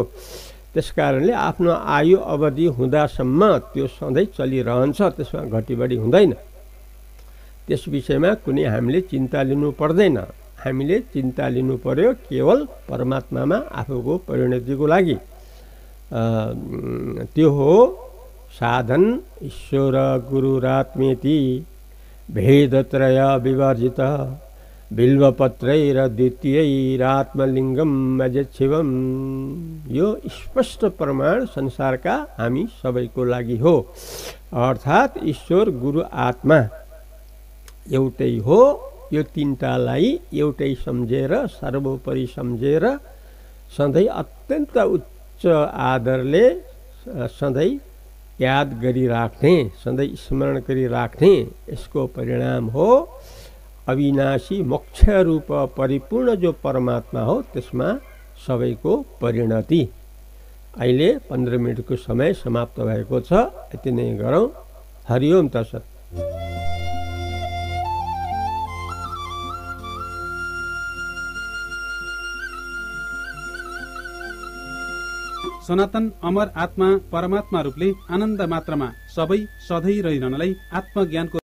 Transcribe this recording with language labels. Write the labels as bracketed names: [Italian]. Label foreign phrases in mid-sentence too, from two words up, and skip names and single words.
[Nepali] त्यसकारणले आफ्नो आयु अवधि हुँदासम्म त्यो सधैँ चलिरहन्छ, त्यसमा घटिबढी हुँदैन। त्यस विषयमा कुनै हामीले चिन्ता लिनु पर्दैन। हामीले चिन्ता लिनु पर्यो केवल परमात्मामा आफूको परिणतिको लागि। त्यो हो साधन [Sanskrit] ईश्वर गुरुरात्मेति भेदत्रय विवर्जित बिल्वपत्रैर द्वितीयैरात्मलिङ्गम अजच्छिवम। [Nepali] यो स्पष्ट प्रमाण संसारका हामी सबैको लागि हो। अर्थात् ईश्वर गुरु आत्मा एउटै हो। यो तीनटालाई एउटै सम्झेर, सर्वोपरि सम्झेर, सधैँ अत्यन्त उच्च आदरले सधैँ याद गरिराख्ने, सधैँ स्मरण गरिराख्ने, यसको परिणाम हो अविनाशी मोक्ष रूप परिपूर्ण जो परमात्मा हो, त्यसमा सबैको परिणति। अहिले 15 मिनटको समय समाप्त भएको छ। यति नै गरौँ। [Sanskrit] हरिओम तत्सत्। [Nepali] सनातन अमर आत्मा परमात्मा रूपले आनन्द मात्रामा सबै सधैँ रहिरहनलाई आत्मज्ञानको